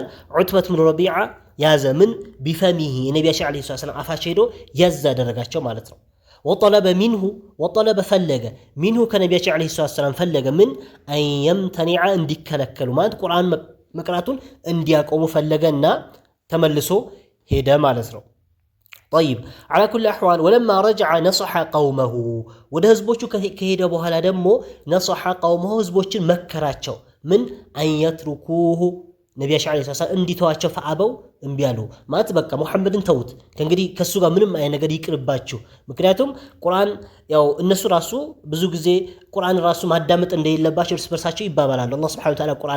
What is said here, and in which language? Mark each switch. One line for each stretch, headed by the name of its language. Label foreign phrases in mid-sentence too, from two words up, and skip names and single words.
Amharic: ዑትበት ብን ረቢዓ ያዘ
Arabic: من بفمه
Amharic: የነቢያችን
Arabic: عليه السلام
Amharic: አፋቸው ሄዶ ያዝ አደረጋቸው ማለት ነው። ወጠለበ ፈለገ ሚንሁ ከነቢያችን
Arabic: عليه السلام
Amharic: ፈለገ
Arabic: من أن يمتنع
Amharic: እንዲከለከሉ ማለት ቁርአን መቅራቱን እንዲያቆሙ ፈለገና ተመልሶ ሄደ ማለት ነው።
Arabic: طيب على كل الاحوال ولما رجع نصح قومه
Amharic: ወደ ህዝቦቹ ከሄደ በኋላ ደግሞ
Arabic: نصح قومه
Amharic: ህዝቦችን መከራቸው
Arabic: من أن يتركه
Amharic: ነቢያችን
Arabic: عليه السلام
Amharic: እንዲተዋቸው ፈአበው እምቢ አሉ ማለት በቃ ሙሐመድን ተውት ከእንግዲህ ከሱ ጋር ምንም አይነት ነገር ይቅርባችሁ። ምክንያቱም ቁርአን ያው እነሱ ራሱ ብዙ ጊዜ ቁርአን ራሱ ማዳመጥ እንደሌለባቸው እርስ በርሳቸው ይባባላሉ። አላህ
Arabic: سبحانه وتعالى
Amharic: ቁርአን